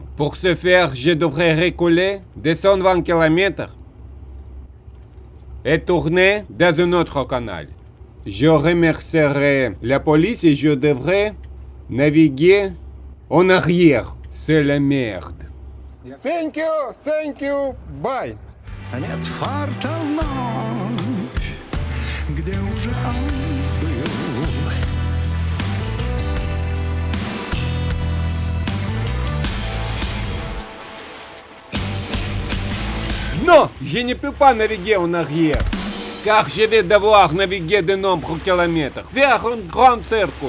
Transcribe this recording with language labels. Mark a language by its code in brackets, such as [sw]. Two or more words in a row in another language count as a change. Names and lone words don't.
[fr] Pour ce faire, je devrais reculer de 120 km et tourner dans un autre canal. Je remercierai la police et je devrais naviguer en arrière. C'est la merde. [en] Thank you, bye. [ru] Нет фарта вновь, где уже он был. [fr] Non, je ne peux pas naviguer en arrière. Car je vais devoir naviguer de nombreux kilomètres vers un grand cercle.